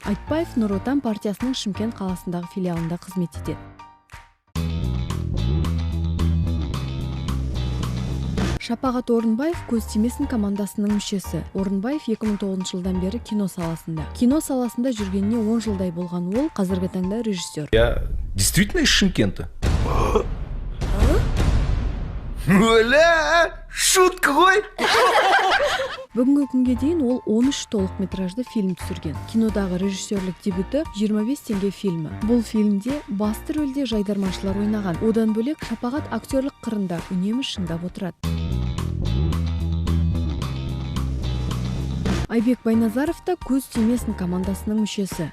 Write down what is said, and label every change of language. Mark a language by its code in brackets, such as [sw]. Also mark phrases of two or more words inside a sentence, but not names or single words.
[kk] Айтбаев Нұр Отан партиясының Шымкент қаласындағы филиалында қызмет етеді. Шапағат Орынбаев көз тимесін командасының мүшесі. Орынбаев 2009 жылдан бері кино саласында. Кино саласында жүргеніне 10 жылдай болған ол қазіргі таңда режиссер. [ru] Я действительно из Шымкента? [kk] Оля, шутка ғой! Бүгінгі күнге дейін ол 13 толық метражды фильм түсірген. Кинодағы режиссерлік дебюті 25 теңге фильмі. Бұл фильмде басты рөлде жайдарманшылар ойнаған. Одан бөлек Шапағат актерлік қырында үнемі шыңдап отырады. Айбек Байназаров та көз тимесін командасының мүшесі.